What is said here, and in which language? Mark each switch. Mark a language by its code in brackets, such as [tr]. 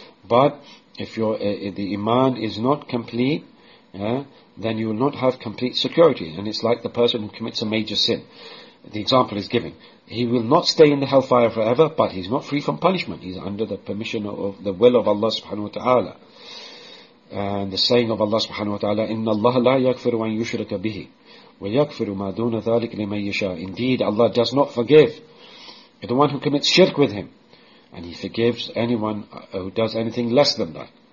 [en] But if your the iman is not complete, yeah, then you will not have complete security. And it's like the person who commits a major sin. The example is given. He will not stay in the hellfire forever, but he's not free from punishment. He's under the permission of the will of Allah subhanahu wa ta'ala. And the saying of Allah subhanahu wa ta'ala, [ar] إِنَّ اللَّهَ لَا يَكْفِرُ وَأَنْ يُشْرِكَ بِهِ وَيَكْفِرُ مَا دُونَ ذَلِكَ لِمَنْ يَشَاءُ. [en] Indeed, Allah does not forgive the one who commits shirk with him. And he forgives anyone who does anything less than that.